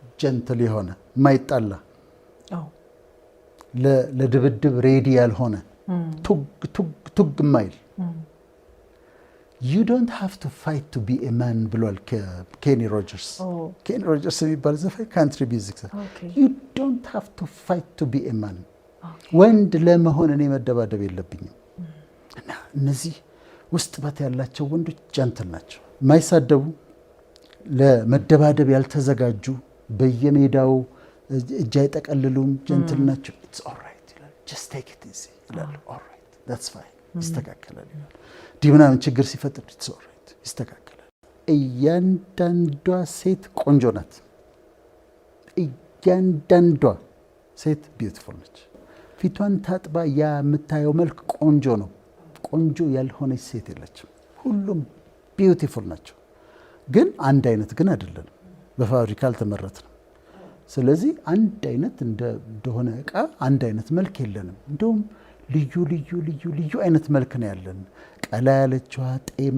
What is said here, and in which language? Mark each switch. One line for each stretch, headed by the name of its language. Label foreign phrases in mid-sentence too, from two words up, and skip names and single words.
Amharic: ጀንትል የሆነ ማይጣላ ለድብድብ ሬዲ ያልሆነ ቱግ ማይል
English: you don't have to fight to be a man
Amharic: ብሏል ኬኒ ሮጀርስ
English: ኬኒ ሮጀርስ
Amharic: የሚባል ዘፋኝ
English: country music you don't have to fight to be a man
Amharic: ወንድ ለመሆን እኔ መደባደብ የለብኝም እና እነዚህ ውስጥ ባት ያላቸው ወንዶች ጀንትል ናቸው ማይሳደቡ ለመደባደብ ያልተዘጋጁ በየሜዳው እጅ አይጠቀልሉም ጀንትል ናቸው
English: it's all right
Amharic: ይላል
English: just take it easy
Amharic: ይላል
English: all right that's fine
Amharic: ይስተካከላል ይላል ዲምናምን ችግር ሲፈጥር
English: it's all right
Amharic: ይስተካከላል እያንዳንዷ ሴት ቆንጆ ናት እያንዳንዷ ሴት ቢዩቲፉል ነች ፊቷን ታጥባ ያ የምታየው መልክ ቆንጆ ነው ቆንጆ ያልሆነች ሴት የለችም ሁሉም ቢዩቲፉል ናቸው ግን አንድ አይነት ግን አይደለም በፋብሪካ አልተመረተም ስለዚህ አንድ አይነት እንደሆነ እቃ አንድ አይነት መልክ የለንም እንደውም ልዩ ልዩ ልዩ ልዩ አይነት መልክ ነው ያለን ቀላ ያለችዋ ጤም